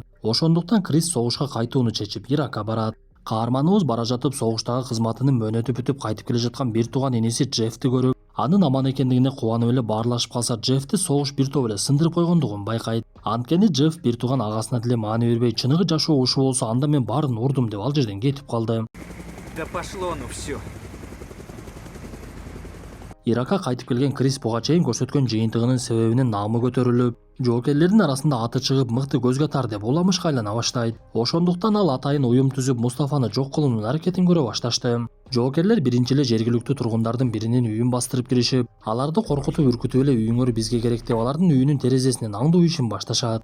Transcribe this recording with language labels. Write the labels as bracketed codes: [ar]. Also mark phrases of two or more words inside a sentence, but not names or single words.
[ky] Ошондуктан Крис согушка кайтууну чечип Иракка барат. Каарманыбыз бара жатып согуштагы кызматынын мөөнөтү бүтүп кайтып келе жаткан бир тууган иниси Джефти көрүп, анын аман экендигине кубанып эле баарлашып калса, Джефти согуш бир топ эле сындырып койгондугун байкайт. Анткени Джеф бир тууган агасына деле маани бербей, чыныгы жашоо ушу болсо анда мен баарын урдум деп ал жерден кетип калды. [ru] Да пошло ну все. [ky] Иракка кайтып келген Крис буга чейин көрсөткөн жыйынтыгынын себебинен наамы көтөрүлүп, жоокерлердин арасында аты чыгып мыкты көзгө тар деп уламышка айлана баштайт. Ошондуктан ал атайын уюм түзүп Мустафаны жок кылуунун аракетин көрө башташты. Жоокерлер биринчи эле жергиликтүү тургундардын биринин үйүн бастырып киришип, аларды коркутуп үркүтүп эле үйүңөр бизге керек деп алардын үйүнүн терезесинен аңдуу ишин башташат.